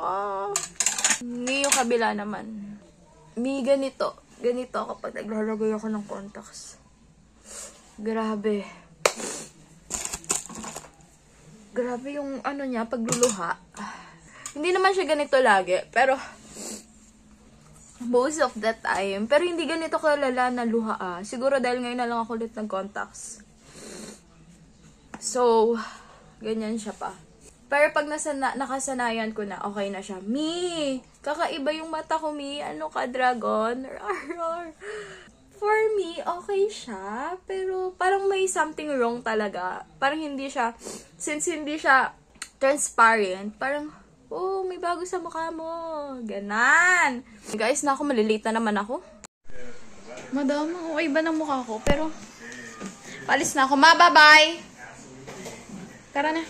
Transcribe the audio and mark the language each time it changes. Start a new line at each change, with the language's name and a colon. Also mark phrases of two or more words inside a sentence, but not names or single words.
Filipino: Yung kabila naman. Ganito. Ganito kapag naglalagay ako ng contacts. Grabe. Grabe yung niya, pagluluha. Hindi naman siya ganito lagi, pero
English: most of the time.
Filipino: Pero hindi ganito kalala na luha Siguro dahil ngayon na lang ako ulit ng-contacts. So, ganyan siya pa. Pero pag nakasanayan ko na, okay na siya. Kakaiba yung mata ko, Ano ka, dragon?
English: For me,
Filipino: okay siya. Pero parang may
English: something wrong
Filipino: talaga. Parang hindi siya, since hindi siya transparent, parang, may bago sa mukha mo. Ganan. Guys, malilate na naman ako. Madam, okay ba ng mukha ko? Pero, palis na ako. Bye-bye! Tara na.